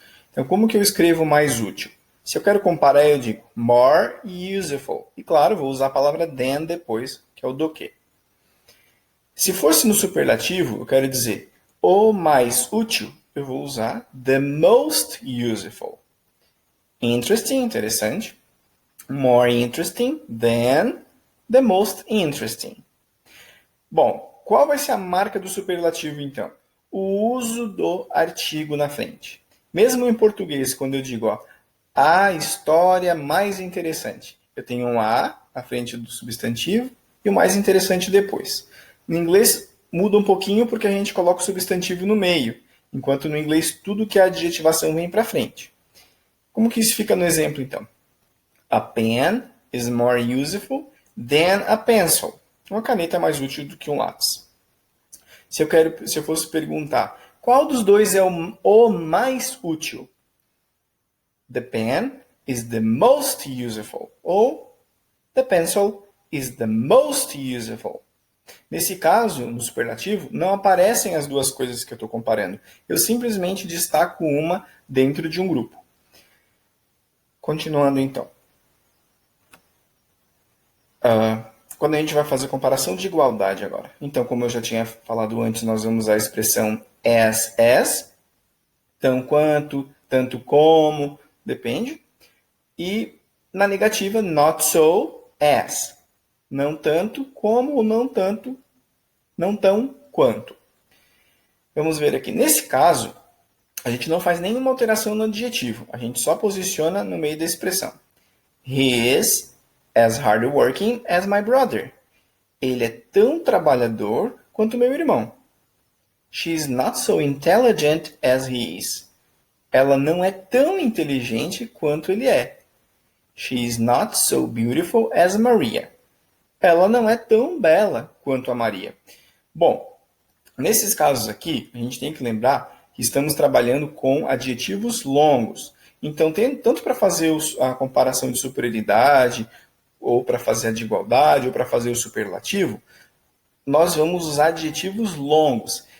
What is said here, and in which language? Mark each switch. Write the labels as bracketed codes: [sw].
[pt] Então, como que eu escrevo mais útil? Se eu quero comparar, eu digo [en] more useful. [pt] E claro, vou usar a palavra than depois, que é o do que. Se fosse no superlativo, eu quero dizer o mais útil, eu vou usar [en] the most useful. Interesting, interessante. More interesting than the most interesting. [pt] Bom, qual vai ser a marca do superlativo, então? O uso do artigo na frente. Mesmo em português, quando eu digo a história mais interessante, eu tenho um a na frente do substantivo e o mais interessante depois. No inglês, muda um pouquinho porque a gente coloca o substantivo no meio, enquanto no inglês tudo que é adjetivação vem para frente. Como que isso fica no exemplo, então? [en] A pen is more useful than a pencil. [pt] Uma caneta é mais útil do que um lápis. Se eu fosse perguntar, qual dos dois é o mais útil? [en] The pen is the most useful. Ou the pencil is the most useful. [pt] Nesse caso, no superlativo, não aparecem as duas coisas que eu estou comparando. Eu simplesmente destaco uma dentro de um grupo. Continuando então. Quando a gente vai fazer comparação de igualdade agora. Então, como eu já tinha falado antes, nós vamos usar a expressão as, tão quanto, tanto como, depende. E na negativa, [en] not so as. [pt] Não tanto como ou não tanto, não tão quanto. Vamos ver aqui. Nesse caso, a gente não faz nenhuma alteração no adjetivo. A gente só posiciona no meio da expressão. [en] He is as hardworking as my brother. [pt] Ele é tão trabalhador quanto meu irmão. [en] She is not so intelligent as he is. [pt] Ela não é tão inteligente quanto ele é. [en] She is not so beautiful as Maria. [pt] Ela não é tão bela quanto a Maria. Bom, nesses casos aqui, a gente tem que lembrar que estamos trabalhando com adjetivos longos. Então, tanto para fazer a comparação de superioridade, ou para fazer a de igualdade, ou para fazer o superlativo, nós vamos usar adjetivos longos.